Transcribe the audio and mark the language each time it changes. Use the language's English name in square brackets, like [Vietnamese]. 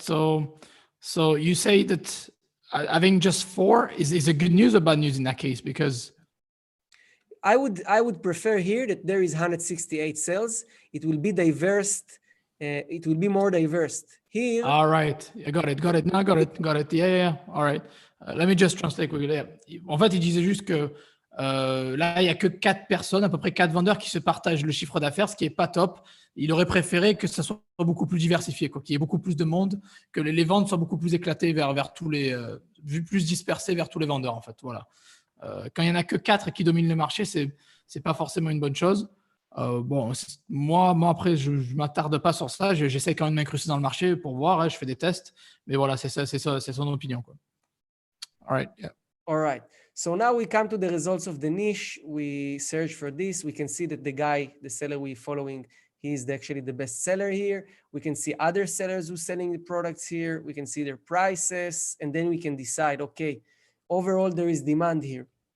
[English] So you say that having just 4 is a good news or bad news in that case? Because I would prefer here that there is 168 sales. It will be diverse. It will be more diverse here. All right. I got it. No, I got it. Yeah. All right. Let me just translate quickly. [French] En fait, il disait juste que là, il n'y a que 4 personnes, à peu près 4 vendeurs qui se partagent le chiffre d'affaires, ce qui n'est pas top. Il aurait préféré que ça soit beaucoup plus diversifié, qu'il y ait beaucoup plus de monde, que les ventes soient beaucoup plus éclatées vers tous les, plus dispersées vers tous les vendeurs, en fait. Voilà. Quand il n'y en a que 4 qui dominent le marché, c'est pas forcément une bonne chose. Moi après, je ne m'attarde pas sur ça. J'essaie quand même de m'incruster dans le marché pour voir. Je fais des tests. Mais voilà, c'est son opinion, quoi. [English] All right. Yeah. All right. So now we come to the results of the niche. We search for this. We can see that the seller we're following, he is actually the best seller here. We can see other sellers who are selling the products here. We can see their prices. And then we can decide, okay, overall there is demand here.